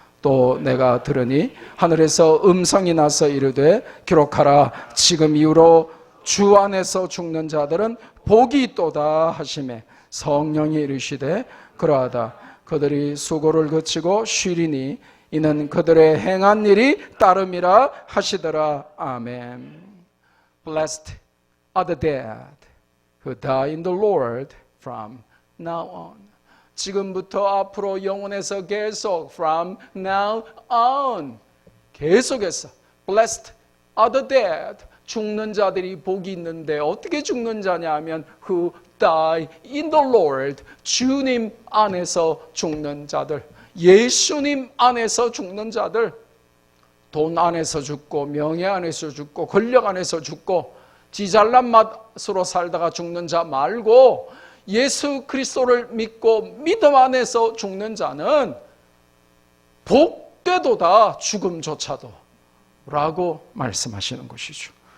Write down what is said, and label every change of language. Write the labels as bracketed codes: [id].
[ko] 또 내가 들으니 하늘에서 음성이 나서 이르되 기록하라. 지금 이후로 주 안에서 죽는 자들은 복이 있도다 하시매 성령이 이르시되 그러하다. 그들이 수고를 그치고 쉬리니 이는 그들의 행한 일이 따름이라 하시더라. 아멘. [en] Blessed are the dead who die in the Lord from now on. [ko] 지금부터 앞으로 영원에서 계속 [en] from now on [ko] 계속해서 [en] blessed are the dead. [ko] 죽는 자들이 복이 있는데 어떻게 죽는 자냐 하면 [en] who die in the Lord. [ko] 주님 안에서 죽는 자들, 예수님 안에서 죽는 자들, 돈 안에서 죽고 명예 안에서 죽고 권력 안에서 죽고 지잘난 맛으로 살다가 죽는 자 말고 예수 그리스도를 믿고 믿음 안에서 죽는 자는 복되도다 죽음조차도 라고 말씀하시는 것이죠.